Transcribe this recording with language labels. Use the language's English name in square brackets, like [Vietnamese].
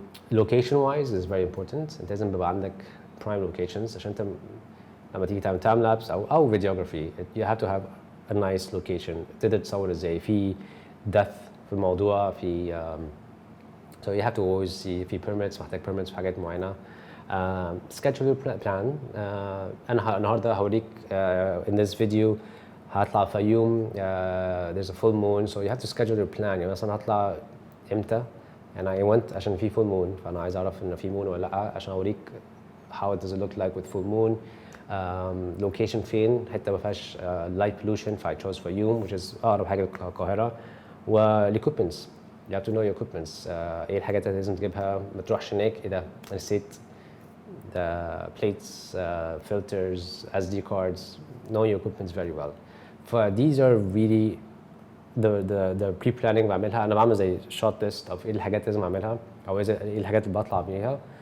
[English] Location wise is very important. [Arabic] انت لازم بيبقى عندك prime locations عشان انت لما تيجي تعمل time lapse او videography you have to have [English] a nice location. [Arabic] تقدر تصور ازاي في depth في الموضوع في so you have to always see في permits محتاج permits في حاجات معينة. [English] Schedule your plan. أنا النهاردة هوريك in this video هطلع في يوم there's a full moon so you have to schedule your plan. [Arabic] يعني مثلا هطلع امتى and I went عشان في full moon فأنا عايز أعرف إن في moon ولا لأ عشان أوريك how does it look like with full moon. Location فين حتة ما فيهاش light pollution ف I chose for you which is أقرب حاجة للقاهرة. [English] equipments you have to know your equipments. [Arabic] ايه الحاجات اللي لازم تجيبها ما تروحش هناك ايه ده أنا نسيت the plates, filters, SD cards. [English] Know your equipments very well. These are really the pre-planning بعملها. [Arabic] أنا بعمل زي short list of إيه الحاجات لازم أعملها أو إيه الحاجات اللي بطلع بيها.